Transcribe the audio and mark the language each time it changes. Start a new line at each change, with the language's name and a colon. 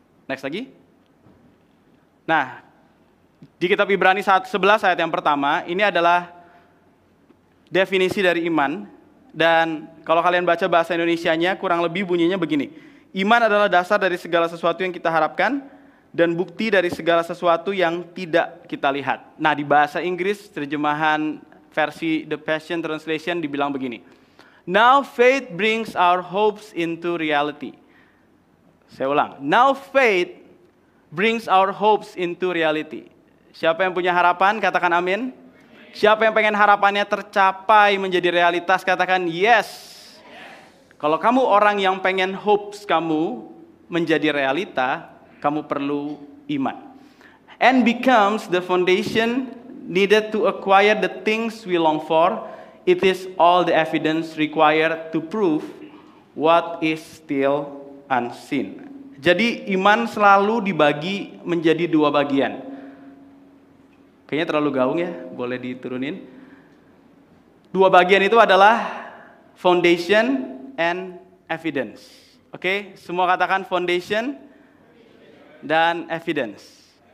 Indonesian: Next lagi. Nah, di kitab Ibrani 11 ayat yang pertama, ini adalah definisi dari iman. Dan kalau kalian baca bahasa Indonesianya, kurang lebih bunyinya begini. Iman adalah dasar dari segala sesuatu yang kita harapkan, dan bukti dari segala sesuatu yang tidak kita lihat. Nah, di bahasa Inggris, terjemahan versi The Passion Translation dibilang begini.
English: Now faith brings our hopes into reality.
Indonesian: Saya ulang.
English: Now faith brings our hopes into reality.
Indonesian: Siapa yang punya harapan? Katakan amin. Siapa yang pengen harapannya tercapai menjadi realitas? Katakan yes. Kalau kamu orang yang pengen hopes kamu menjadi realita, kamu perlu iman.
English: And becomes the foundation needed to acquire the things we long for. It is all the evidence required to prove what is still unseen.
Indonesian: Jadi iman selalu dibagi menjadi 2 bagian. Kayaknya terlalu gaung ya, boleh diturunin. 2 bagian itu adalah
English: foundation and evidence.
Indonesian: Oke, semua katakan foundation dan evidence.